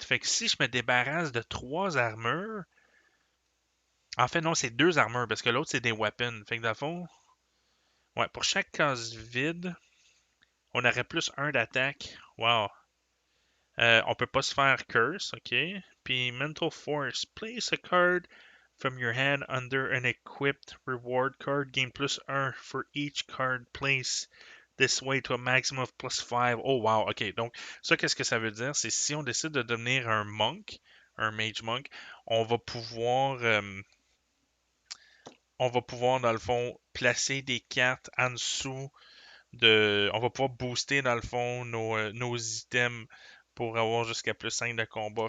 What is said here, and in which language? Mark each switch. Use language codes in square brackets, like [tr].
[fr] Fait que si je me débarrasse de 3 armures, en fait, non, c'est 2 armures parce que l'autre, c'est des weapons. Fait que, dans le fond, ouais, pour chaque case vide, on aurait +1 d'attaque. Wow. On peut pas se faire curse, ok? Puis mental force. [en] Place a card from your hand under an equipped reward card. Gain +1 for each card placed this way to a maximum of +5. [fr] Oh wow, ok. Donc ça, qu'est-ce que ça veut dire? C'est si on décide de devenir un monk, un mage monk, on va pouvoir, euh, on va pouvoir dans le fond placer des cartes en dessous on va pouvoir booster dans le fond nos items pour avoir jusqu'à +5 de combat.